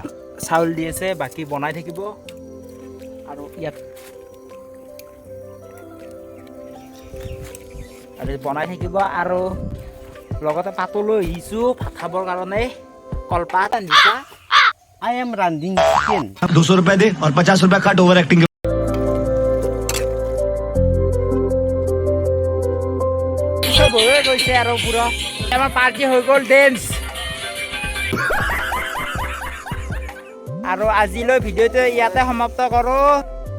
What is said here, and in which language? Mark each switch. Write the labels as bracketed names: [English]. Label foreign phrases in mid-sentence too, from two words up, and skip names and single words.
[Assamese] চাউল দি আছে, বাকী বনাই থাকিব আৰু ইয়াত আৰু বনাই থাকিব আৰু লগতে পাতো লৈ আহিছোঁ ভাত খাবৰ কাৰণে। কলপাত আনিছা। [English] I am [Assamese] ৰান্ধিন চিকেন। [Hindi] 200 रुपए दे और 50 रुपए कट [English] over acting. [Assamese] হৈ গৈছে আৰু পুৰা আমাৰ পাৰ্টি হৈ গ'ল ডেন্স। আৰু আজিলৈ ভিডিঅ'টো ইয়াতে সমাপ্ত কৰোঁ।